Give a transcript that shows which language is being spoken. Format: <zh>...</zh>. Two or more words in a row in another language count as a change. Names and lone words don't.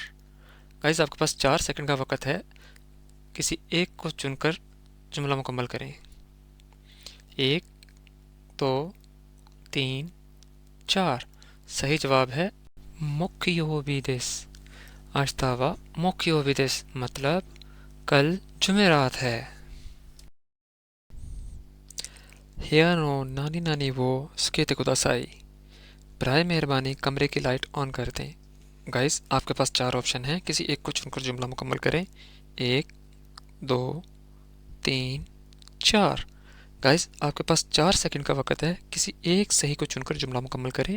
<ur>گائز آپ کے پاس 4 سیکنڈ کا وقت ہے، کسی ایک کو چن کر جملہ مکمل کریں. ایک، دو، تین، چار. صحیح جواب ہے</ur> <ja>木曜日です.</ja> <ur>آج تھا وہ</ur> <ja>木曜日です,</ja> <ur>مطلب کل جمعرات ہے.</ur> <ja>部屋の何々をつけてください।</ja> <ur>برائے مہربانی کمرے کی</ur> <en>light on</en> <ur>کر دیں. گائز آپ کے پاس چار آپشن ہیں، کسی ایک کو چن کر جملہ مکمل کریں. ایک، دو، تین، چار. گائز آپ کے پاس 4 سیکنڈ کا وقت ہے، کسی ایک صحیح کو چن کر جملہ مکمل کریں.</ur>